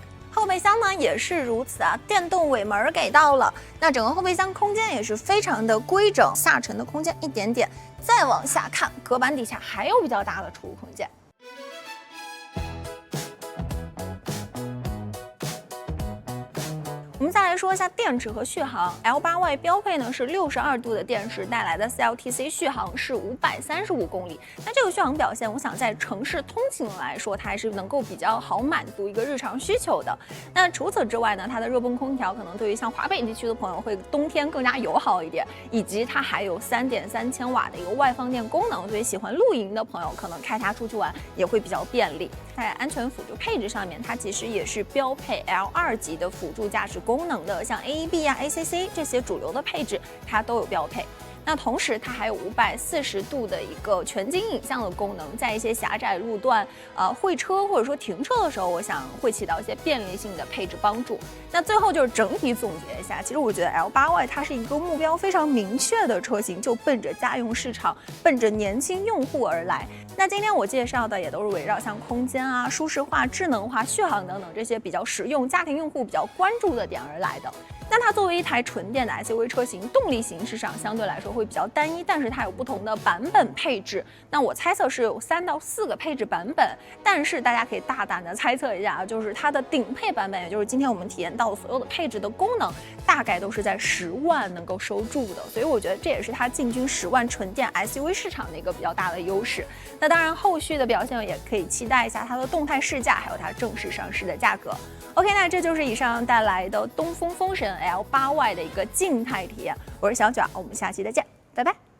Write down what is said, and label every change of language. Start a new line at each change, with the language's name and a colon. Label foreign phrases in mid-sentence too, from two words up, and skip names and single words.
Chinese: 後備箱呢也是如此啊，電動尾門給到了，那整個後備箱空間也是非常的規整，下沉的空間一點點，再往下看，隔板底下還有比較大的儲物空間。我們再來說一下電池和續航。L8Y 標配呢是62度的電池帶來的 CLTC 續航是535公里。那這個續航表現，我想在城市通勤來說，它還是能夠比較好滿足一個日常需求的。那除此之外呢，它的熱泵空調可能對於像華北地區的朋友會冬天更加友好一點，以及它還有3.3千瓦的一個外放電功能，所以喜歡露營的朋友可能開它出去玩也會比較便利。在安全輔助配置上面，它其實也是標配 L2級的輔助駕駛功能的，像 AEB 啊、ACC 這些主流的配置，它都有標配。那同時，它還有540度的一個全景影像的功能，在一些狹窄路段，會車或者說停車的時候，我想會起到一些便利性的配置幫助。那最後就是整體總結一下，其實我覺得 L8Y 它是一個目標非常明確的車型，就奔着家用市場、奔着年輕用戶而來。那今天我介紹的也都是圍繞像空間啊、舒適化、智能化、續航等等這些比較實用、家庭用戶比較關注的點而來的。那它作為一台純電的 SUV 車型，動力形式上相對來說會比較單一，但是它有不同的版本配置。那我猜測是有3到4個配置版本，但是大家可以大膽的猜測一下，就是它的頂配版本，也就是今天我們體驗到的所有的配置的功能，大概都是在10萬能夠收住的。所以我覺得這也是它進軍10萬純電 SUV 市場的一個比較大的優勢。那當然，後續的表現也可以期待一下它的動態試駕，還有它正式上市的價格。OK， 那這就是以上帶來的東風風神 L8Y 的一個靜態體驗。我是小卷，我們下期再見，拜拜。